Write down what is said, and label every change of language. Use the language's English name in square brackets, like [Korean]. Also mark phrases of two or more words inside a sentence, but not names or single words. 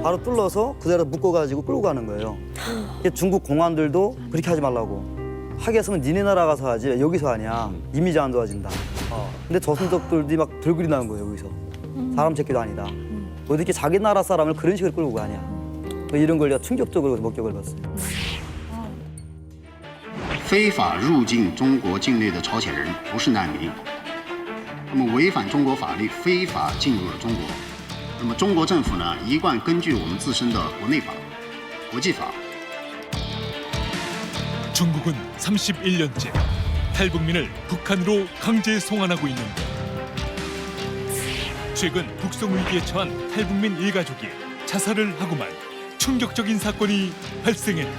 [Korean] 바로 뚫러서 그대로 묶어가지고 끌고 가는 거예요. 중국 공안들도 그렇게 하지 말라고. 하겠으면 니네 나라 가서 하지 왜 여기서 하냐. 이미지 안 좋아진다. 근데 조선족들이 막 들끓이 나는 거예요, 여기서. 사람 새끼도 아니다. 어떻게 자기 나라 사람을 그런 식으로 끌고 가냐. 이런 걸 내가 충격적으로 목격을 봤어요. [Chinese] 非法入境中国境内的朝鲜人不是难民，那么违反中国法律非法进入了中国，那么中国政府呢一贯根据我们自身的国内法、国际法。 [Korean] 중국은 31년째 탈북민을 북한으로 강제 송환하고 있는데 최근 북송 위기에 처한 탈북민 일가족이 자살을 하고만 충격적인 사건이 발생했다.